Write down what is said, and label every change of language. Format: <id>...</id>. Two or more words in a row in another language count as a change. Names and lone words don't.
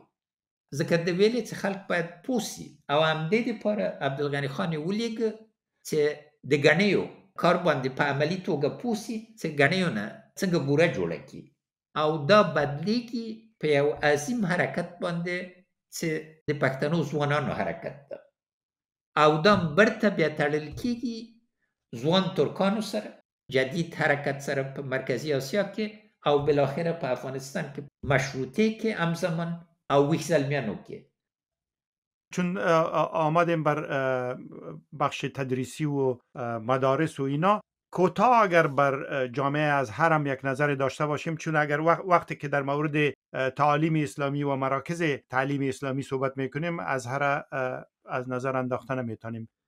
<ps>ځکه د ویلې چې خلک باید پوه سي او همدې دپاره عبدالغني خان یې ولېږه چې د ګنیو کار باندې په عملي توګه پوه سي چې ګنیو نه څنګه بوره جوړه کړي او دا بدلېږي په یو عظیم حرکت باندې چې د پښتنو ځوانانو حرکت ده. او دا برته بیا تړل کېږي ځوان ترکانو سره، جدید حرکت سره په مرکزي اسیا کې او بالاخره په افغانستان کې مشروطه کې همزمان او ویښ زلمیانو کې.</ps> <fa>چون آمدیم بر بخش تدریسی و مدارس و اینا، کوتاه اگر بر جامعه ازهر هم یک نظر داشته باشیم، چون اگر وقتی که در مورد تعالیم اسلامی و مراکز تعلیم اسلامی صحبت میکنیم، ازهر از نظر انداخته نمیتونیم.</fa>